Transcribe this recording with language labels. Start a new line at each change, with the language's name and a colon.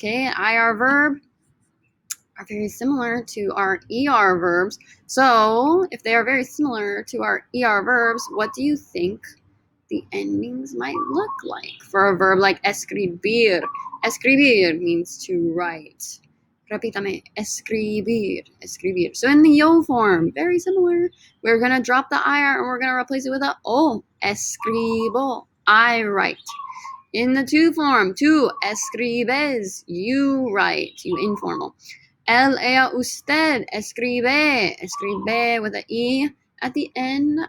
English: Okay, an IR verb are very similar to our ER verbs. So if they are very similar to our ER verbs, what do you think the endings might look like for a verb like escribir? Escribir means to write.
Spanish: Repítame, escribir, escribir.
English: So in the yo form, very similar. We're going to drop the IR and we're going to replace it with a O.
Spanish: Escribo,
English: I write. In the to form,
Spanish: tú escribes,
English: you write, you informal.
Spanish: Él, ella, usted, escribe, escribe
English: with an E at the end.